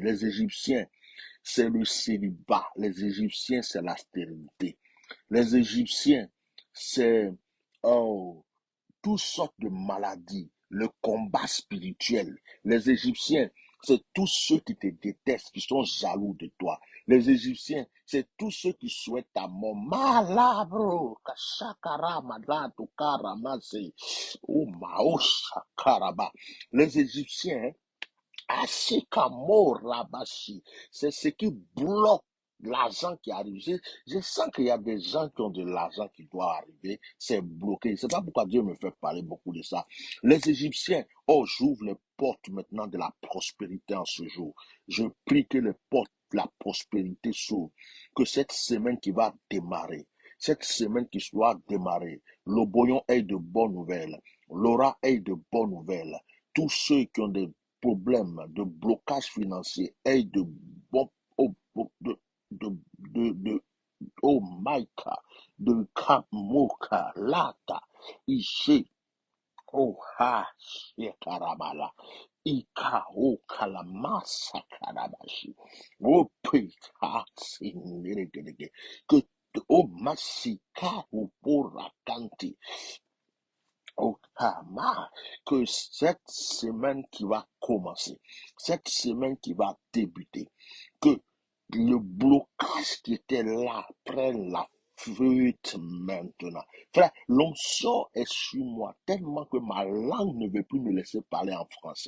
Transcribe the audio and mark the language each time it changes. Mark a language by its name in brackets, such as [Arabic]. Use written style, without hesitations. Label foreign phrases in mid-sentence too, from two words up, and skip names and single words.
[French] Les Égyptiens, c'est le célibat. Les Égyptiens, c'est la stérilité. Les Égyptiens, c'est oh, toutes sortes de maladies, le combat spirituel. Les Égyptiens, c'est tous ceux qui te détestent, qui sont jaloux de toi. Les Égyptiens, c'est tous ceux qui souhaitent ta mort. Malabro, kashakara, madato, karamase, oh, mao, shakaraba. Les Égyptiens, Ashikamorabashi. C'est ce qui bloque l'argent qui arrive. Je sens qu'il y a des gens qui ont de l'argent qui doit arriver. C'est bloqué. C'est pas pourquoi Dieu me fait parler beaucoup de ça. Les Égyptiens, oh, j'ouvre les portes maintenant de la prospérité en ce jour. Je prie que les portes de la prospérité s'ouvrent. Que cette semaine qui va démarrer, cette semaine qui doit démarrer, le Boyon ait de bonnes nouvelles. Laura ait de bonnes nouvelles. Tous ceux qui ont des problèmes de blocage financier et de bon oh, oh, de [English] oh my God, de kamoka lata ishe oh ha shekarabala ika o kalamasa karabashi o pika sinirigirige que o masika o porakanti. [French] Oh, que cette semaine qui va commencer, cette semaine qui va débuter, que le blocage qui était là prenne la fuite maintenant. Frère, l'onction est sur moi tellement que ma langue ne veut plus me laisser parler en français.